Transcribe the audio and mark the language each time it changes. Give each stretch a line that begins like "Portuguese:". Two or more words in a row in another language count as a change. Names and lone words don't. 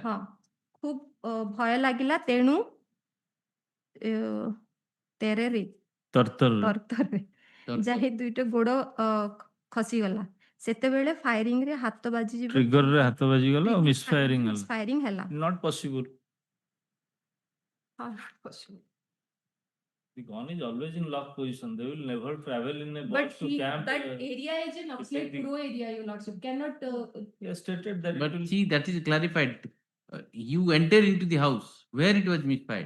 Odia: ହଁ, ଖୁବ ଭୟ ଲାଗିଲା. ତେଣୁ ତେରେରେ ତରତରରେ ଯାଇ ଦୁଇଟା ଗୋଡ଼ ଖସିଗଲା. ସେତେବେଳେ ଫାୟାରିଂ ରେ ହାତ ବାଜିଯିବ. ଟ୍ରିଗରରେ ହାତ ବାଜିଗଲା ଆଉ misfiring ହେଲା. ଫାୟାରିଂ ହେଲା.
English: Not possible. Not possible. The gun is always in lock position. They will never travel in a But box to camp. that area is an Naxalite pro area, Your Lordship. Cannot. He has stated that. But see, that is clarified. You enter into the house where it was misfired.